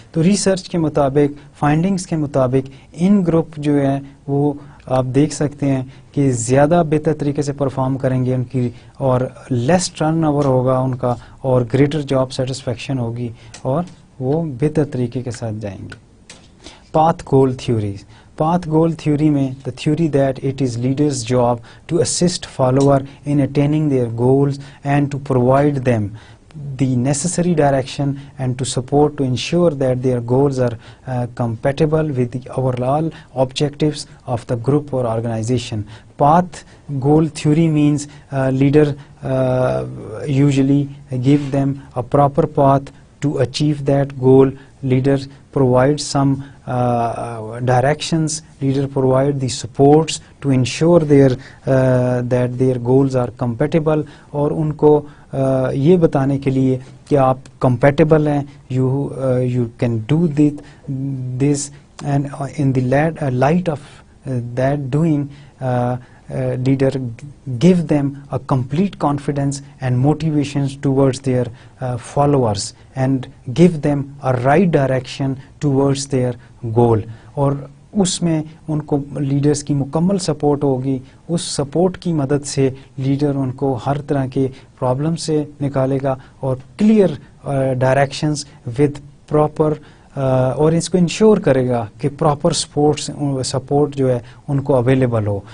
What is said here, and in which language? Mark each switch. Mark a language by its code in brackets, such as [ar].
[ur] تو ریسرچ کے مطابق, فائنڈنگز کے مطابق ان گروپ جو ہیں وہ آپ دیکھ سکتے ہیں کہ زیادہ بہتر طریقے سے پرفارم کریں گے ان کی, اور لیس ٹرن اوور ہوگا ان کا, اور گریٹر جاب سیٹسفیکشن ہوگی اور وہ بہتر طریقے کے ساتھ جائیں گے. Path goal theories. [en] Path goal theory میں the theory that it is leader's job to assist follower in attaining their goals and to provide them the necessary direction and to support to ensure that their goals are compatible with the overall objectives of the group or organization. Path goal theory means leader usually give them a proper path to achieve that goal. Leader provides some directions, leader provide the supports to ensure that their goals are compatible, [ur] اور ان کو یہ بتانے کے لیے کہ آپ compatible ہیں, [en] you can do this, and in the light of that doing, leader give them a complete confidence and motivations towards their followers and give them a right direction towards their goal. [ur] اور اس میں ان کو leaders کی مکمل support ہوگی. اس support کی مدد سے leader in کو ہر طرح کے پرابلم سے نکالے گا اور کلیئر ڈائریکشنز ود پراپر, اور اس کو انشور کرے گا کہ پراپر سپورٹ جو ہے ان کو اویلیبل ہو.